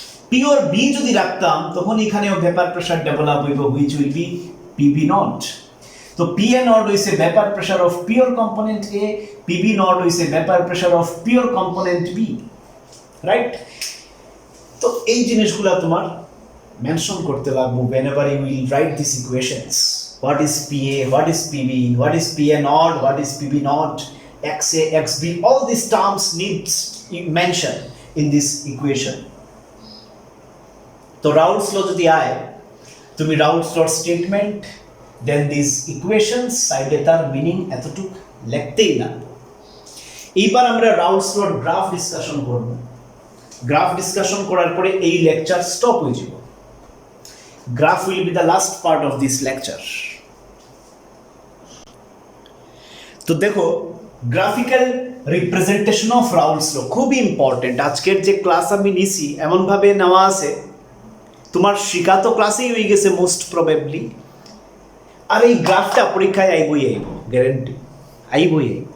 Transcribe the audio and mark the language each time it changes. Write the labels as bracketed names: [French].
[Bangla] Pure B যদি রাখতাম তখন এখানেও ভেপার প্রেসার ডেভেলপ হইব [English] Which will be PB naught. [Bangla] তো পি এ নট হইছে vapour pressure of pure component A, PB not হইছে vapour pressure of pure component B, right? তো এই জিনিসগুলো তোমার মেনশন করতে লাগবে [English] whenever you will write these equations. What is PA, what is PB, what is PA naught, what is PB naught, XA, XB, all these terms needs mention in this equation. [Bangla] তো Raoult's law যদি আয়, তুমি Raoult's law statement, [English] then these equations [Bangla] সাইডে তার meaning এতটুক লিখতেই না। এইবার আমরা Raoult's law গ্রাফ ডিসকাশন করব। গ্রাফ ডিসকাশন করার পরে এই লেকচার স্টপ হয়ে যাব। [English] Graph will be the last part of this lecture. [Bangla] তো দেখো গ্রাফিক্যাল রিপ্রেজেন্টেশন অফ রাউলস ল খুব ইম্পর্টেন্ট। আজকের যে ক্লাস আমি নিছি এমন ভাবে নেওয়া আছে তোমার শিখা তো ক্লাসেই হয়ে গেছে মোস্ট প্রবাবলি, আর এই গ্রাফটা পরীক্ষায় আইবই গ্যারান্টি আইবই।